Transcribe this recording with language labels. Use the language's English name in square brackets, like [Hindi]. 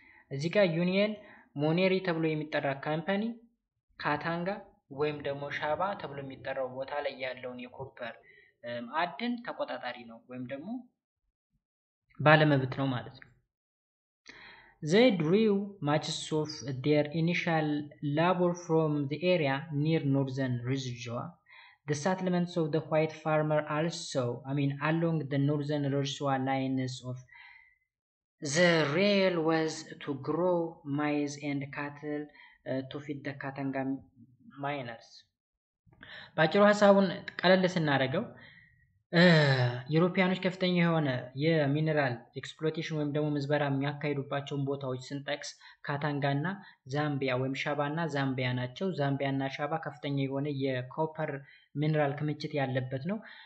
[Amharic] እዚህ ጋር ዩኒየን ሞኔሪ ተብሎ የሚጠራ ካምፓኒ ካታንጋ ወይም ደግሞ ሻባ ተብሎ የሚጠራው ቦታ ላይ ያለውን የኮፐር ማዕድን ተቆጣጣሪ ነው ወይም ደግሞ ባለመብት ነው ማለት ነው። [English] They drew much of their initial labor from the area near northern Rhodesia. The settlements of the white farmer also, along the northern Rhodesia lines of the rail was to grow maize and cattle to feed the Katanga miners. [Amharic] ባጭሩ ሐሳቡን ቀለል ስናደርገው ዩሮፒያኖች ከፍተኛ የሆነ የሚነራል ኤክስፕሎይቴሽን ወይም ደግሞ ምዝበራ የሚያካሂዱባቸውን ቦታዎች ስንጠቅስ ካታንጋና ዛምቢያ ወይም ሻባና ዛምቢያ ናቸው። ዛምቢያና ሻባ ከፍተኛ የሆነ የኮፐር ሚነራል ክምችት ያለበት ነው።